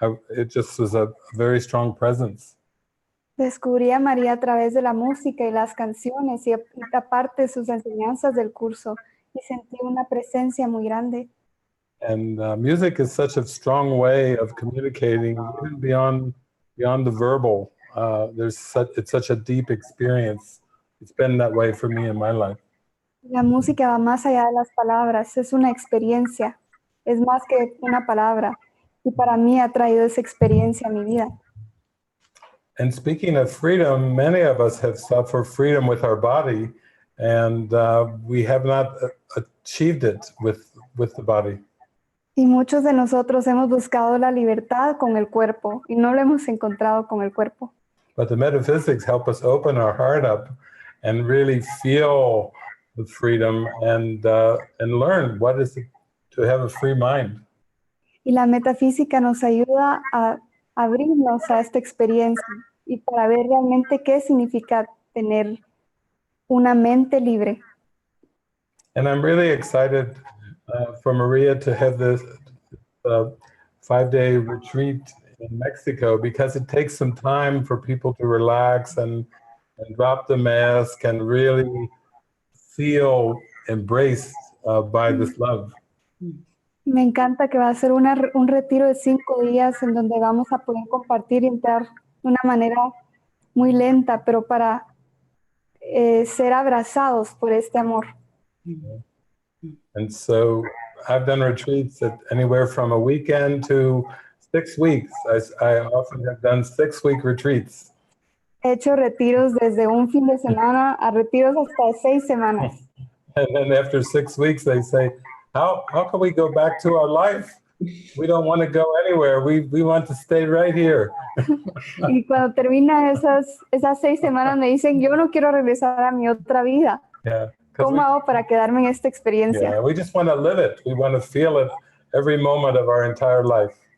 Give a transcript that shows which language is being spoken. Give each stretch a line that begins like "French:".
English: It just was a very strong presence.
Spanish: Descubrí a María a través de la música y las canciones y aparte de sus enseñanzas del curso y sentí una presencia muy grande.
English: And music is such a strong way of communicating, even beyond the verbal. It's such a deep experience. It's been that way for me in my life.
Spanish: La música va más allá de las palabras, es una experiencia, es más que una palabra. Y para mí ha traído esa experiencia a mi vida.
English: And speaking of freedom, many of us have sought for freedom with our body, and we have not achieved it with the body.
Spanish: Y muchos de nosotros hemos buscado la libertad con el cuerpo y no lo hemos encontrado con el cuerpo.
English: But the metaphysics help us open our heart up and really feel the freedom and learn what is it to have a free mind.
Spanish: Y la metafísica nos ayuda a abrirnos a esta experiencia y para ver realmente qué significa tener una mente libre.
English: And I'm really excited for Maria to have this 5-day retreat in Mexico, because it takes some time for people to relax and drop the mask and really feel embraced by this love.
Spanish: Me encanta que va a ser un retiro de 5 días en donde vamos a poder compartir y entrar de una manera muy lenta, pero para ser abrazados por este amor.
English: And so I've done retreats at anywhere from a weekend to 6 weeks. I often have done 6-week retreats.
Spanish: He hecho retiros desde un fin de semana a retiros hasta 6 semanas.
English: And then after 6 weeks, they say, how can we go back to our life? We don't want to go anywhere. We want to stay right here.
Spanish: Y cuando termina esas 6 semanas me dicen, yo no quiero regresar a mi otra vida.
English: Yeah.
Spanish: ¿Cómo hago para quedarme en esta experiencia?
English: Yeah, we just want to live it. We want to feel it every moment of our entire life.